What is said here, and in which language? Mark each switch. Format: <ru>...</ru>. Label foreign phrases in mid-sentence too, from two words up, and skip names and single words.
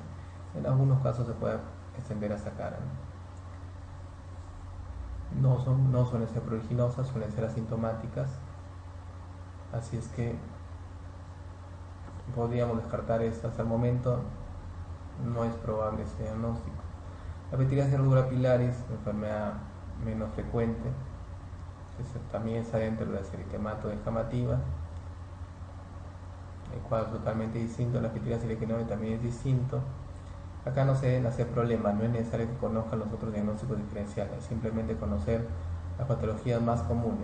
<es>En algunos casos se puede extender hasta cara, ¿no? No suelen ser pruriginosas, suelen ser asintomáticas, así es que podríamos descartar estas. Hasta el momento no es probable ese diagnóstico. La pitiriasis rubra pilaris, enfermedad menos frecuente, también está dentro de la eritemato descamativa. El cuadro es totalmente distinto. La pitiriasis lichenoide también es distinto. Acá no se deben hacer problemas, no es necesario que conozcan los otros diagnósticos diferenciales, simplemente conocer las patologías más comunes.</es>